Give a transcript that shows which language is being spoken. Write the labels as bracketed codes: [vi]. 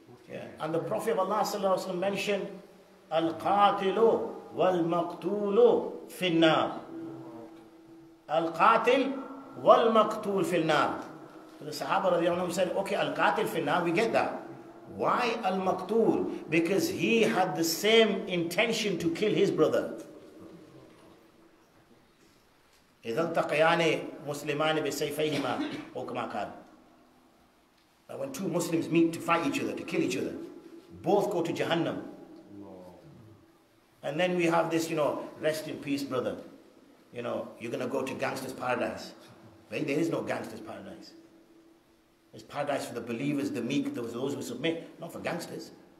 [en] Yeah. And the Prophet of Allah sallallahu alaihi wasallam mentioned, [ar] Al-Qatilu wal-Maqtulu fin-nar. Al-Qatil wal-Maqtul fin-nar. [en] So the Sahaba radiallahu anhum said, okay, [ar] Al-Qatil fin-nar, [en] we get that. Why Al-Maqtul? Because he had the same intention to kill his brother. [ar] إِذَا الْتَقَيَانِ مُسْلِمَانِ بِسَيْفَيْهِمَا أو كما قال. [en] When two Muslims meet to fight each other, to kill each other, both go to Jahannam. And then we have this, rest in peace, brother. You're going to go to gangster's paradise. Right? There is no gangster's paradise. There's paradise for the believers, the meek, those who submit, not for gangsters.